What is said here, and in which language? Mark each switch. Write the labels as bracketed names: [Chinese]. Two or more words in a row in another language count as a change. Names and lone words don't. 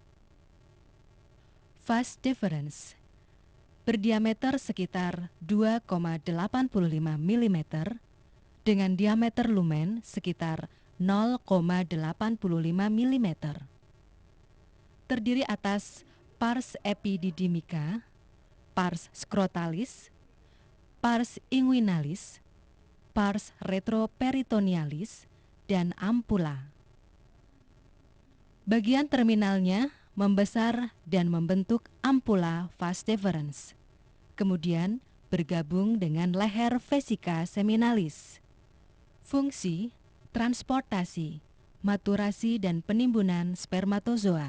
[Indonesian] Vas deferens berdiameter sekitar 2,85 mm dengan diameter lumen sekitar 0,85 mm. Terdiri atas pars epididymica, pars scrotalis, pars inguinalis, pars retroperitonealis, dan ampula. Bagian terminalnya membesar dan membentuk ampula vas deferens, kemudian bergabung dengan leher vesica seminalis. Fungsi transportasi, maturasi, dan penimbunan spermatozoa.